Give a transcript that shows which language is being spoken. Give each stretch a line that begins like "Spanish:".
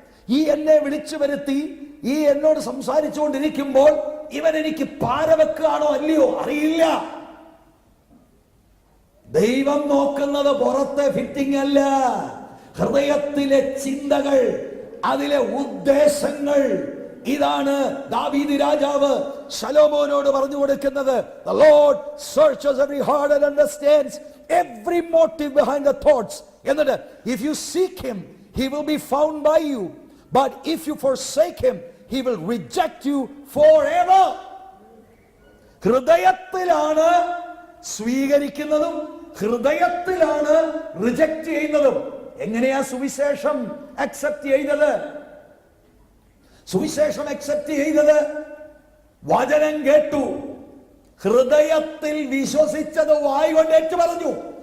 Malayalam: ഈ എന്നെ വിളിച്ചു വരുത്തി ഈ എന്നോട് സംസാരിച്ചുകൊണ്ടിരിക്കുമ്പോൾ ഇവൻ എനിക്ക് പാരവെക്കുകയാണോ അല്ലയോ അറിയില്ല. ദൈവം നോക്കുന്നത് പുറത്തെ ഫിറ്റിംഗ് അല്ല, ഹൃദയത്തിലെ ചിന്തകൾ, അതിലെ ഉദ്ദേശങ്ങൾ. ഇതാണ് ദാവീദ് രാജാവ് ശലോമോനോട് പറഞ്ഞു കൊടുക്കുന്നത്.
English: The Lord searches every heart and understands every motive behind the thoughts.
Malayalam: എന്നിട്ട്
English: if you seek him, he will be found by you. But if you forsake him, he will reject you forever.
Malayalam: ഹൃദയത്തിലാണ് സ്വീകരിക്കുന്നതും ഹൃദയത്തിലാണ് reject ചെയ്യുന്നതും. എങ്ങനെയാ സുവിശേഷം accept ചെയ്തത്? സുവിശേഷം accept ചെയ്തത് വചനം കേട്ടു, ഹൃദയത്തിൽ വിശ്വസിച്ചത് വായ് കൊണ്ട് ഏറ്റു പറഞ്ഞു.